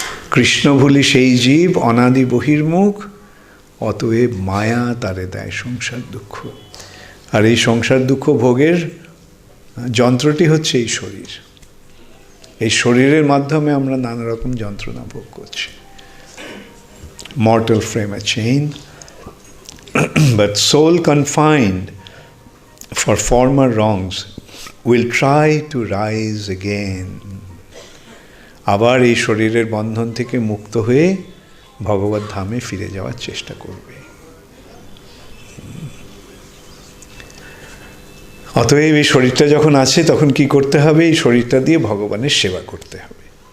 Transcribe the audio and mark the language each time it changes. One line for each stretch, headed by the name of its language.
Bangla: কৃষ্ণ ভুলি সেই জীব অনাদি বহির্মুখ, অতএব মায়া তারে দেয় সংসার দুঃখ। আর এই সংসার দুঃখ ভোগের যন্ত্রটি হচ্ছে এই শরীর। এই শরীরের মাধ্যমে আমরা নানা রকম যন্ত্রণা ভোগ করছি।
English: Mortal frame a chain, but soul confined for former wrongs will try to rise again.
Bangla: আবার এই শরীরের বন্ধন থেকে মুক্ত হয়ে ভগবত ধামে ফিরে যাওয়ার চেষ্টা করবে। অতএব এই শরীরটা যখন আছে তখন কি করতে হবে? এই শরীরটা দিয়ে ভগবানের সেবা করতে হবে।